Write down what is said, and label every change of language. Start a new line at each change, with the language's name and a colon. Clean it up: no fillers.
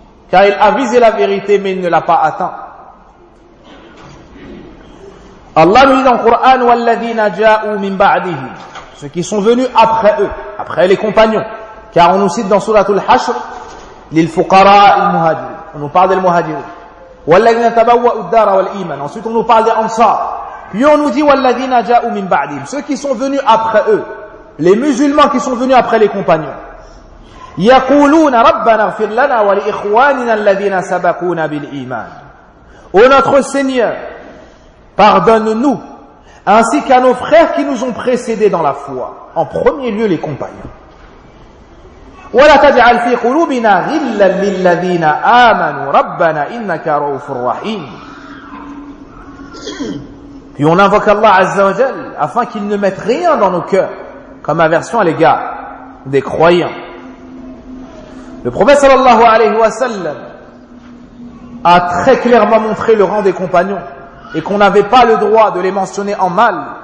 French: Car il a visé la vérité mais il ne l'a pas atteint. Allah nous dit dans le Coran,
Arabic: وَالَّذِينَ جَاءُوا مِنْ بَعْدِهِمْ
French: ceux qui sont venus après eux, après les compagnons. Car on nous cite dans Sourate Al-Hashr,
Arabic: للفقراء المهاجرين.
French: On nous parle des muhajirin.
Arabic: والذين تبوأوا الدار والإيمان.
French: Ensuite on nous parle des ansar. Puis on nous dit
Arabic: والذين جاءوا من بعدهم.
French: Ceux qui sont venus après eux. Les musulmans qui sont venus après les compagnons.
Arabic: يقولون ربنا اغفر لنا ولإخواننا الذين سبقونا بالإيمان.
French: Ô notre Seigneur, pardonne-nous, ainsi qu'à nos frères qui nous ont précédés dans la foi. En premier lieu les compagnons.
Arabic: ولا تجعل في قلوبنا غلا للذين آمنوا ربنا إنك رؤوف رحيم.
French: Puis on invoque Allah Azza wa Jal afin qu'il ne mette rien dans nos cœurs comme aversion à l'égard des croyants. Le prophète sallallahu alayhi wa sallam a très clairement montré le rang des compagnons et qu'on n'avait pas le droit de les mentionner en mal.